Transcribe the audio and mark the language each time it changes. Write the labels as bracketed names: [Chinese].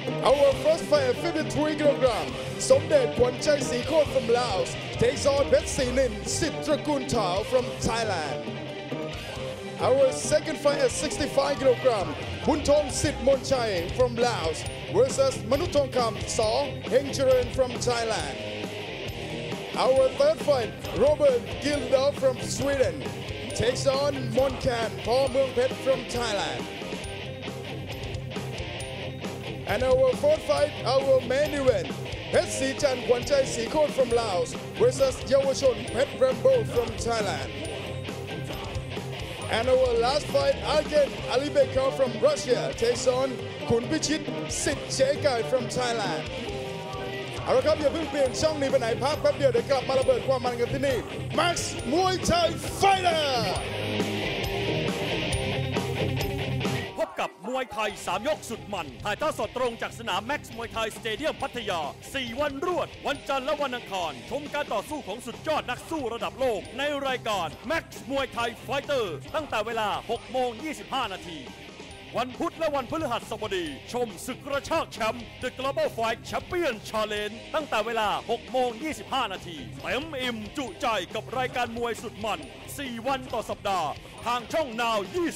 [English] Our first fighter 53 kg สมเด็จขวัญใจศรีโคตร from Laos takes on เพชรศรีนินสิทธิ์ตระกูลเถา from Thailand Our second fighter 65 kg บุญทงสิทธิ์มนชัย from Laos versus มนุษย์ทองคำสอเฮงเจริญ from Thailand Our third fight Robert Gildahl from Sweden takes on Monkan พอเมืองเพชร from Thailand And our fourth fight, our main event, เพชรศรีจันทร์ขวัญใจศรีโคตร from Laos versus เยาวชนเพชรแรมโบ้ from Thailand. And our last fight, again, Alibekar from Russia takes on ขุนพิชิตสิทธิ์เชกาย from Thailand. [Thai] เอาละครับอย่าเพิ่งเปลี่ยนช่องนี้ไปไหนพักแป๊บเดียวเดี๋ยวกลับมาระเบิดความมันกันที่นี่ Max Muay Thai Fighter พบกับมวยไทย3ยกสุดมันถ่ายทอดสดตรงจากสนาม Max มวยไทยสเตเดียมพัทยา4วันรวดวันจันทร์และวันอังคารชมการต่อสู้ของสุดยอดนักสู้ระดับโลกในรายการ Max มวยไทยไฟเตอร์ตั้งแต่เวลา 6:25 นาทีวันพุธและวันพฤหัสบดีชมศึกกระชากแชมป์ The Global Fight Champion Challenge ตั้งแต่เวลา 6:25 นาทีเต็มอิ่มจุใจกับรายการมวยสุดมัน4วันต่อสัปดาห์ทางช่อง Now 26